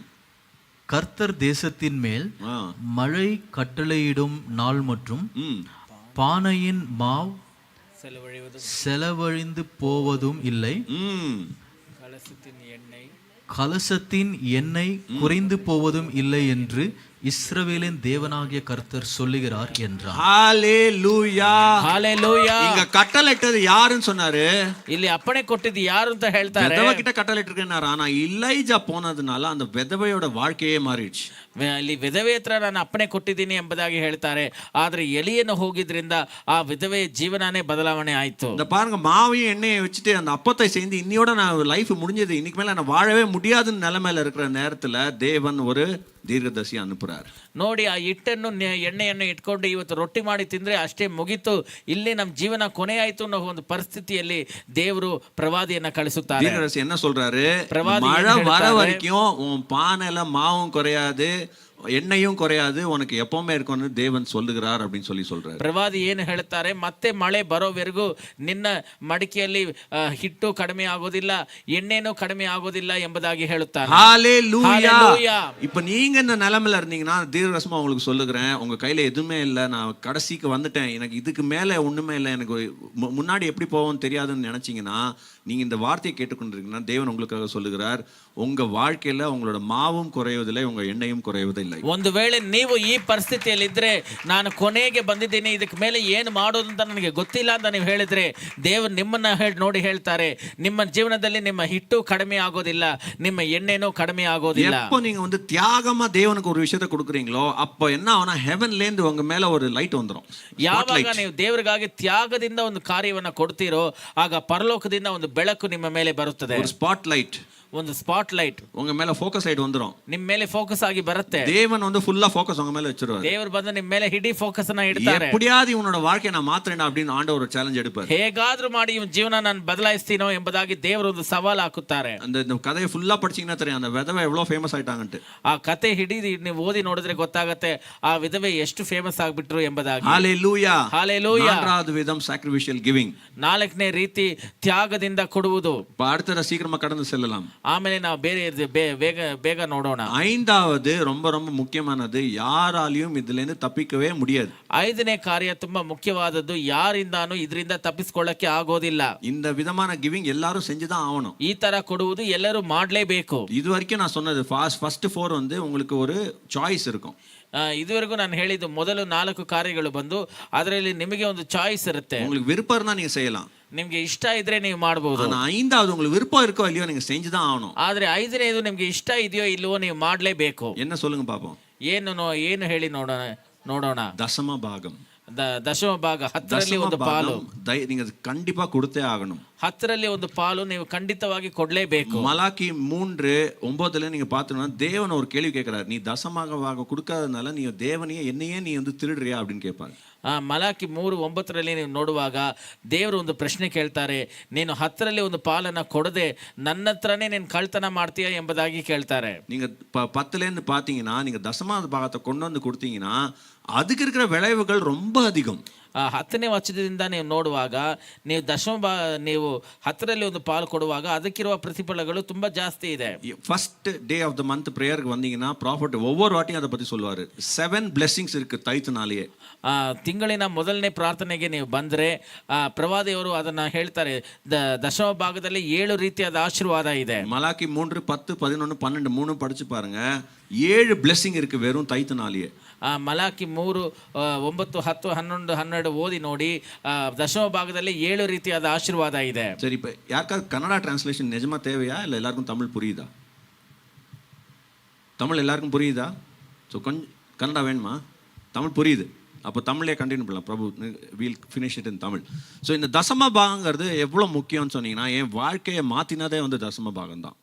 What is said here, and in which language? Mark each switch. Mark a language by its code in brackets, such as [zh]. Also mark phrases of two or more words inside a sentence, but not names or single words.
[ta] கர்த்தர் தேசத்தின் மேல் மழை கட்டளையிடும் நாள் மற்றும் பானையின் மாவு செலவழிந்து போவதும் இல்லை, கலசத்தின் எண்ணெய் குறைந்து போவதும் இல்லை என்று இஸ்ரவேலின் தேவனாகிய கர்த்தர் சொல்லுகிறார் என்றார். ஹalleluya, ஹalleluya. இங்க கட்டளையிட்டது யாருன்னு சொன்னாரு? [kn] ಇಲ್ಲಿ ಅಪ್ಪಣೆ ಕೊಟ್ಟಿದ್ದು ಯಾರು ಅಂತ ಹೇಳ್ತಾರೆ? [ta] விதவை கிட்ட கட்டளையிட்டிருக்கேன்னாரு. ஆனா எலியா போனதுனால அந்த விதவையோட வாழ்க்கையே மாறிடுச்சு. [kn] ಅಲ್ಲಿ ವಿಧವೆ ಹತ್ರ ನಾನು ಅಪ್ಪಣೆ ಕೊಟ್ಟಿದ್ದೀನಿ ಎಂಬುದಾಗಿ ಹೇಳ್ತಾರೆ. ಆದ್ರೆ ಎಲಿಯನ್ನು ಹೋಗಿದ್ರಿಂದ ಆ ವಿಧವೆಯ ಜೀವನನೇ ಬದಲಾವಣೆ ಆಯ್ತು. [ta] இந்த பாருங்க, மாவையும் எண்ணெயை வச்சுட்டு அந்த அப்பத்தை சேர்ந்து இன்னையோட நான் லைஃப் முடிஞ்சது, இன்னைக்கு மேல நான் வாழவே முடியாதுன்னு நிலைமையில இருக்கிற நேரத்துல தேவன் ஒரு தீர்க்கதரிசி அனுப்புறார். [kn] ನೋಡಿ, ಆ ಹಿಟ್ಟನ್ನು ಎಣ್ಣೆಯನ್ನು ಇಟ್ಕೊಂಡು ಇವತ್ತು ರೊಟ್ಟಿ ಮಾಡಿ ತಿಂದ್ರೆ ಅಷ್ಟೇ ಮುಗೀತು, ಇಲ್ಲಿ ನಮ್ಮ ಜೀವನ ಕೊನೆ ಆಯ್ತು ಅನ್ನೋ ಒಂದು ಪರಿಸ್ಥಿತಿಯಲ್ಲಿ ದೇವರು ಪ್ರವಾದಿಯನ್ನ ಕಳಿಸುತ್ತಾರೆ. [ta] தீர்க்கதரிசி என்ன சொல்றாரு? மழை வர வரைக்கும் உன் பானையில மாவும் குறையாது, எண்ணெயும் குறையாது, உனக்கு எப்பவுமே இருக்கும்னு தேவன் சொல்லுகிறார் அப்படின்னு சொல்றாரு. [kn] ಪ್ರವಾದಿ ಏನು ಹೇಳ್ತಾರೆ? ಮತ್ತೆ ಮಳೆ ಬರೋವರೆಗೂ ನಿನ್ನ ಮಡಿಕೆಯಲ್ಲಿ ಹಿಟ್ಟು ಕಡಿಮೆ ಆಗೋದಿಲ್ಲ, ಎಣ್ಣೆನೂ ಕಡಿಮೆ ಆಗೋದಿಲ್ಲ ಎಂಬುದಾಗಿ ಹೇಳುತ್ತಾರೆ. [ta] ஹalleluya. இப்ப நீங்க இந்த நிலைமையில இருந்தீங்கன்னா தீர்க்கதரிசனமா உங்களுக்கு சொல்லுகிறேன், உங்க கையில எதுவுமே இல்லை, நான் கடைசிக்கு வந்துட்டேன், எனக்கு இதுக்கு மேல ஒண்ணுமே இல்லை, எனக்கு முன்னாடி எப்படி போவோம்னு தெரியாதுன்னு நினைச்சீங்கன்னா, நீங்க இந்த வார்த்தையை கேட்டுக்கொண்டிருக்கீங்கன்னா தேவன் உங்களுக்காக சொல்லுகிறார், உங்க வாழ்க்கையில உங்களோட மாவும் குறைவதில்லை, உங்க எண்ணெயும் குறைவதில்லை. life. [kn] ಒಂದು ವೇಳೆ ನೀವು ಈ ಪರಿಸ್ಥಿತಿಯಲ್ಲಿ ಇದ್ರೆ, ನಾನು ಕೊನೆಗೆ ಬಂದಿದ್ದೀನಿ, ಇದಕ್ಕೆ ಮೇಲೆ ಏನು ಮಾಡೋದು ಅಂತ ನನಗೆ ಗೊತ್ತಿಲ್ಲ ಅಂತ ನೀವು ಹೇಳಿದ್ರೆ, ದೇವರು ನಿಮ್ಮನ್ನ ನೋಡಿ ಹೇಳ್ತಾರೆ, ನಿಮ್ಮ ಜೀವನದಲ್ಲಿ ನಿಮ್ಮ ಹಿಟ್ಟು ಕಡಿಮೆ ಆಗೋದಿಲ್ಲ, ನಿಮ್ಮ ಎಣ್ಣೆನೂ ಕಡಿಮೆ ಆಗೋದಿಲ್ಲ. [ta] எப்போ நீங்க வந்து தியாகமா தேவனுக்கு ஒரு விஷயத்தை கொடுக்குறீங்களோ அப்போ என்ன ஆனா ஹெவன்ல இருந்து உங்க மேல ஒரு லைட் வந்துரும். [kn] ಯಾವಾಗ ನೀವು ದೇವರಿಗಾಗಿ ತ್ಯಾಗದಿಂದ ಒಂದು ಕಾರ್ಯವನ್ನ ಕೊಡ್ತೀರೋ, ಆಗ ಪರಲೋಕದಿಂದ ಒಂದು ಬೆಳಕು ನಿಮ್ಮ ಮೇಲೆ ಬರುತ್ತದೆ. [ta] ஒரு [en] spot light, [kn] ಒಂದು [en] spot light [ta] உங்க மேல ஃபோக்கஸ் ஆயிட்டு வந்துரும். [kn] ನಿಮ್ಮ ಮೇಲೆ ಫೋಕಸ್ ಆಗಿ ಬರುತ್ತೆ. [ta] தேவன் வந்து ஃபுல்லா ஃபோக்கஸ் உங்க மேல வச்சிருவாரு. [kn] ದೇವರು ಬಂದು ನಿಮ್ಮ ಮೇಲೆ ಹಿಡಿ ಫೋಕಸ್ ಅನ್ನ ಇಡ್ತಾರೆ. [ta] எப்படியாவது இவனோட வாழ்க்கையை நான் மாத்துறேன் அப்படின்னு ஆண்டவர் ஒரு சேலஞ்ச் எடுப்பார். [kn] ಹೇಗಾದ್ರೂ ಮಾಡಿ ಇವನ ಜೀವನ ನಾನು ಬದಲಾಯಿಸ್ತೀನೋ ಎಂಬುದಾಗಿ ದೇವರು ಒಂದು ಸವಾಲು ಹಾಕುತ್ತಾರೆ. [ta] அந்த கதையை ஃபுல்லா படிச்சீங்கன்னா தெரியும் அந்த விதவை எவ்வளவு ஃபேமஸ் ஆயிட்டாங்கன்ட்டு. [kn] ಆ ಕತೆ ಹಿಡಿ ನೀವು ಓದಿ ನೋಡಿದ್ರೆ ಗೊತ್ತಾಗತ್ತೆ ಆ ವಿಧವೆ ಎಷ್ಟು ಫೇಮಸ್ ಆಗ್ಬಿಟ್ರು ಎಂಬುದಾಗಿ. [ta] ஹalleluya. ஹalleluya. நான்காவது விதம் [en] sacrificial giving. [kn] ನಾಲ್ಕನೇ ರೀತಿ ತ್ಯಾಗದಿಂದ ಕೊಡುವುದು. [ta] அடுத்த சீக்கிரமா கடந்து செல்லலாம். [kn] ಆಮೇಲೆ ನಾವು ಬೇರೆ ಬೇಗ ನೋಡೋಣ. [ta] ஐந்தாவது ரொம்ப ரொம்ப முக்கியமானது, யாராலையும் இதுல இருந்து தப்பிக்கவே முடியாது. [kn] ಐದನೇ ಕಾರ್ಯ ತುಂಬಾ ಮುಖ್ಯವಾದದ್ದು, ಯಾರಿಂದಾನು ಇದರಿಂದ ತಪ್ಪಿಸಿಕೊಳ್ಳಕ್ಕೆ ಆಗೋದಿಲ್ಲ. [ta] இந்த விதமான கிவிங் எல்லாரும் செஞ்சுதான் ஆகணும். [kn] ಈ ತರ ಕೊಡುವುದು ಎಲ್ಲರೂ ಮಾಡಲೇಬೇಕು. [ta] இது வரைக்கும் நான் சொன்னது ஃபர்ஸ்ட் 4 வந்து உங்களுக்கு ஒரு சாய்ஸ் இருக்கும். [kn] ಇದುವರೆಗೂ ನಾನು ಹೇಳಿದ್ದು ಮೊದಲು 4 ಕಾರ್ಯಗಳು ಬಂದು ಅದರಲ್ಲಿ ನಿಮಗೆ ಒಂದು ಚಾಯ್ಸ್ ಇರುತ್ತೆ. [ta] உங்களுக்கு விருப்பம் இருந்தா நீங்க செய்யலாம். [kn] ನಿಮ್ಗೆ ಇಷ್ಟ ಇದ್ರೆ ನೀವು ಮಾಡಬಹುದು. [ta] ஆனா ஐந்தாவது உங்களுக்கு விருப்பம் இருக்கோ இல்லையோ நீங்க செஞ்சுதான் ஆகணும். [kn] ಆದ್ರೆ ಐದನೇದು ನಿಮ್ಗೆ ಇಷ್ಟ ಇದೆಯೋ ಇಲ್ವೋ ನೀವು ಮಾಡಲೇಬೇಕು. [ta] என்ன சொல்லுங்க பாப்போம். [kn] ಏನು ಹೇಳಿ ನೋಡೋಣ. [ta] தசம பாகம், [kn] ದಶಮ ಭಾಗ, 10ರಲ್ಲಿ ಒಂದು ಪಾಲು [ta] நீங்க கண்டிப்பா கொடுத்தே ஆகணும். [kn] 10ರಲ್ಲಿ ಒಂದು ಪಾಲು ನೀವು ಖಂಡಿತವಾಗಿ ಕೊಡ್ಲೇಬೇಕು. [ta] மலாக்கி 3:9 நீங்க பார்த்தீங்கன்னா தேவன் ஒரு கேள்வி கேட்கிறார், நீ தசமாக கொடுக்காதனால நீ தேவனையே என்னையே நீ வந்து திருடுறியா அப்படின்னு கேட்பாரு. [kn] ಮಲಾಕಿ 3:9 ನೀವು ನೋಡುವಾಗ ದೇವರು ಒಂದು ಪ್ರಶ್ನೆ ಕೇಳ್ತಾರೆ, ನೀನು 10ರಲ್ಲಿ ಒಂದು ಪಾಲನ್ನ ಕೊಡದೆ ನನ್ನ ಹತ್ರನೇ ನೀನು ಕಳ್ತನ ಮಾಡ್ತೀಯಾ ಎಂಬುದಾಗಿ ಕೇಳ್ತಾರೆ. [ta] நீங்க 10லேருந்து பார்த்தீங்கன்னா நீங்க தசமாத பாகத்தை கொண்டு வந்து கொடுத்தீங்கன்னா அதுக்கு இருக்கிற விளைவுகள் ரொம்ப அதிகம். [kn] 10ನೇ ವಚನದಿಂದ ನೀವು ನೋಡುವಾಗ ನೀವು ನೀವು 10ರಲ್ಲಿ ಒಂದು ಪಾಲು ಕೊಡುವಾಗ ಅದಕ್ಕಿರುವ ಪ್ರತಿಫಲಗಳು ತುಂಬಾ ಜಾಸ್ತಿ ಇದೆ. [en] first day of the month [ta] பிரேயருக்கு வந்தீங்கன்னா ப்ராஃபட் ஒவ்வொரு வாட்டியும் அதை பத்தி சொல்லுவாரு. 7 blessings இருக்கு தைத்துனாலேயே. [kn] ತಿಂಗಳಿನ ಮೊದಲನೇ ಪ್ರಾರ್ಥನೆಗೆ ನೀವು ಬಂದ್ರೆ ಪ್ರವಾದಿಯವರು ಅದನ್ನ ಹೇಳ್ತಾರೆ, ದಶಮ ಭಾಗದಲ್ಲಿ 7 ರೀತಿಯಾದ ಆಶೀರ್ವಾದ ಇದೆ. [ta] மலாக்கி 3, 10, 11, 12 3 படிச்சு பாருங்க. 7 blessing இருக்கு வெறும் தைத்துனாலேயே. [kn] ಮಲಾಕಿ 3, 9, 10, 11, 12 ಓದಿ ನೋಡಿ. ದಶಮ ಭಾಗದಲ್ಲಿ 7 ರೀತಿಯಾದ ಆಶೀರ್ವಾದ ಇದೆ. [ta] சரி, இப்போ யாருக்காவது கன்னடா டிரான்ஸ்லேஷன் நிஜமா தேவையா இல்லை எல்லாருக்கும் தமிழ் புரியுதா? தமிழ் எல்லாருக்கும் புரியுதா? ஸோ கொஞ்சம் கன்னடா வேணுமா? தமிழ் புரியுது, அப்போ தமிழே கண்டினியூ பண்ணலாம். [en] Prabhu will finish it in Tamil. [ta] ஸோ இந்த தசம பாகங்கிறது எவ்வளோ முக்கியம்னு சொன்னீங்கன்னா, என் வாழ்க்கையை மாற்றினதே வந்து தசம பாகம் தான்.